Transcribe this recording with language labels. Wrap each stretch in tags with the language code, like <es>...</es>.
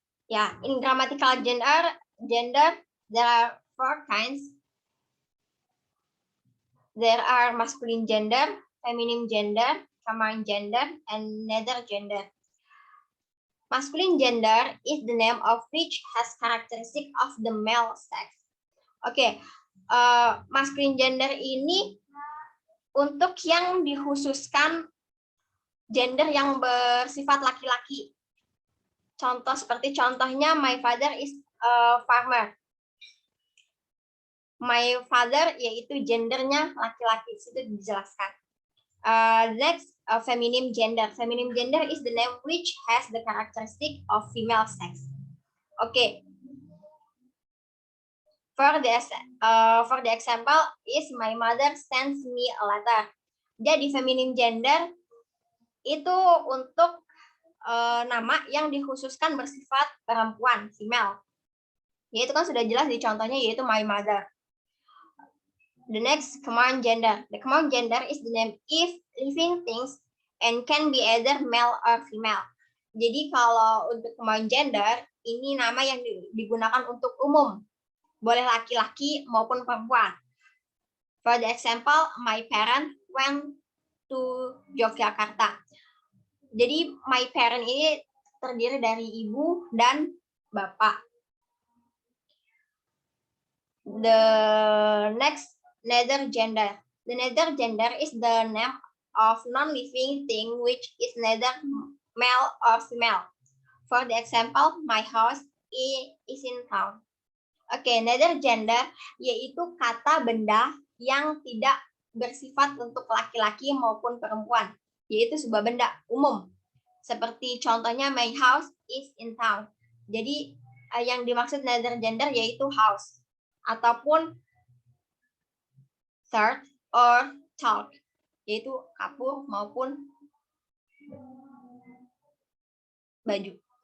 <en>Yeah, in grammatical gender, there are 4 kinds. There are masculine gender, feminine gender, common gender, and neither gender. Masculine gender is the name of which has characteristic of the male sex.</en> <id>Oke, masculine gender ini untuk yang dikhususkan gender yang bersifat laki-laki. Contohnya</id> <en>my father is a farmer. My father</en> <id>yaitu gendernya laki-laki, itu dijelaskan.</id> <en>Next, feminine gender. Feminine gender is the name which has the characteristic of female sex. Okay. For the example is my mother sends me a letter.</en> <id>Jadi feminine gender itu untuk nama yang dikhususkan bersifat perempuan, female. Yaitu kan sudah jelas di contohnya yaitu</id> <en>my mother. The next, common gender. The common gender is the name if living things and can be either male or female.</en> <id>Jadi kalau untuk common gender, ini nama yang digunakan untuk umum. Boleh laki-laki maupun perempuan.</id> <en>For the example, my parent went to Yogyakarta.</en> <id>Jadi</id> <en>my parent</en> <id>ini terdiri dari ibu dan bapak.</id> <en>The next, neither gender. The neither gender is the name of non-living thing which is neither male or female. For the example, my house is in town.</en> <id>Oke, neither gender yaitu kata benda yang tidak bersifat untuk laki-laki maupun perempuan, yaitu sebuah benda umum. Seperti contohnya</id> <en>my house is in town.</en> <id>Jadi yang dimaksud neither gender yaitu house ataupun</id> <en>shirt or talk,</en> <id>yaitu kapur maupun baju.</id>